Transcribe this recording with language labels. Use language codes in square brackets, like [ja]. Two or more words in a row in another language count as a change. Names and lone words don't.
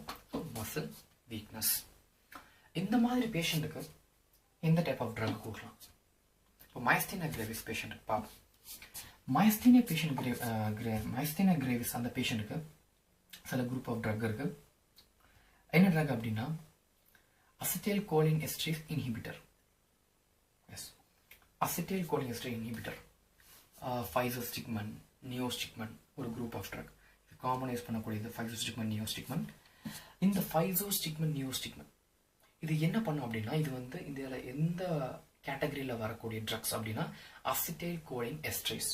[en] So muscle weakness. [ta] இந்த மாதிரி பேஷண்ட்டுக்கு எந்த [en] type of drug [ta] கொடுக்கலாம்? இப்போ [en] myasthenia gravis [ta] பேஷண்ட்டுக்கு பார்ப்போம். [en] myasthenia gravis [ta] அந்த பேஷண்ட்டுக்கு சில [en] group of drug [ta] இருக்குது. என்ன ட்ரக் அப்படின்னா [en] acetylcholine esterase inhibitor. Yes, acetylcholine esterase inhibitor. Physostigmine, neostigmine [ta] ஒரு [en] group of drug. [ta] இது [en] common use [ta] பண்ணக்கூடியது [en] physostigmine, neostigmine. [ta] இந்த [en] physostigmine, neostigmine [ta] இது என்ன பண்ணும் அப்படின்னா இது வந்து இதில் எந்த கேட்டகரியில் வரக்கூடிய ட்ரக்ஸ் அப்படின்னா [en] acetylcholine esterase.